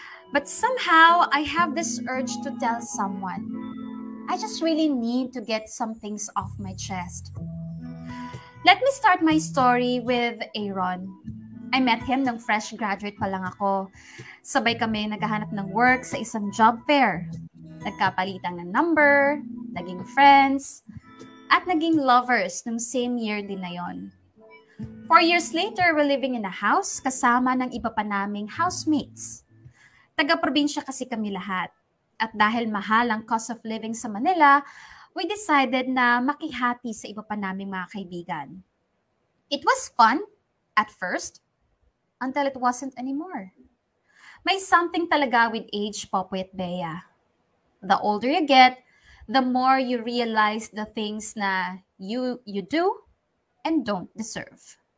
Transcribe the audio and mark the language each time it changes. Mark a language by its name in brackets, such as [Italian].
[English] But somehow, I have this urge to tell someone. I just really need to get some things off my chest. Let me start my story with Aaron. I met him [Filipino] nung fresh graduate pa lang ako. Sabay kami naghahanap ng work sa isang job fair. Nagkapalitan ng number, naging friends, at naging lovers nung same year din na yon. [English] 4 years later, we're living in a house [Filipino] kasama ng iba pa naming [English] housemates. [Filipino] Taga-probinsya kasi kami lahat. At dahil mahal ang cost of living sa Manila, [English] we decided [Filipino] na makihati sa iba pa naming mga kaibigan. [English] It was fun at first, until it wasn't anymore. [Filipino] May something talaga [English] with age, Popoy at Bea. The older you get, the more you realize the things na you do and don't deserve.